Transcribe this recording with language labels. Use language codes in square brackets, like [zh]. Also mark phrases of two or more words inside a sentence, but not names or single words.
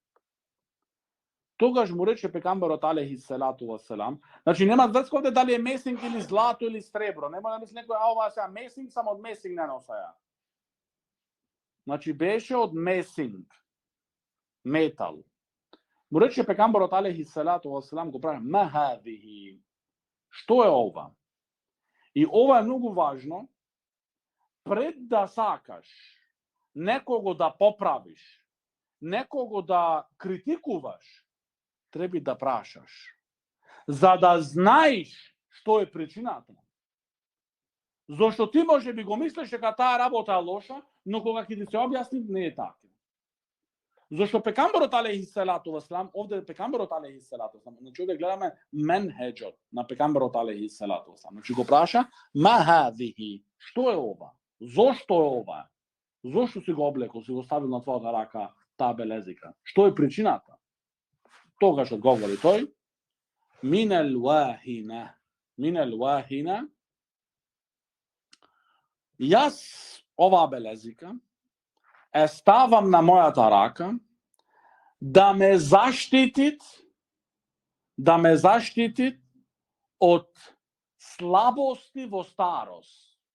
[mk] Тогаш му рече пегамберот [ar] عليه الصلاة والسلام, [mk] значи нема врска овде дали е месинг или злато или сребро, нема да мисли некој ова сега месинг, само од месинг не носа ја. Значи беше од месинг, метал. Му рече пегамберот [ar] عليه الصلاة والسلام, [mk] го прави [ar] ما هذه. [mk] Што е ова? И ова е многу важно. Пред да сакаш некого да поправиш, некого да критикуваш, треба да прашаш. За да знаеш што е причината. Зошто ти може би го мислиш дека таа работа е лоша, но кога ќе ти се објасни не е така. Зошто пегамберот [ar] عليه الصلاة والسلام, [mk] овде пегамберот [ar] عليه الصلاة والسلام, [mk] значи овде гледаме менхеџот на пегамберот [ar] عليه الصلاة والسلام. [mk] Значи го праша [ar] ما هذه, [mk] што е ова? Зошто е ова? Зошто си го облекол, си го ставил на твојата рака таа белезика? Што е причината? Тогаш одговори тој, [ar] من الواهنة. [mk] Јас оваа белезика е ставам на мојата рака да ме заштити од слабости во старост.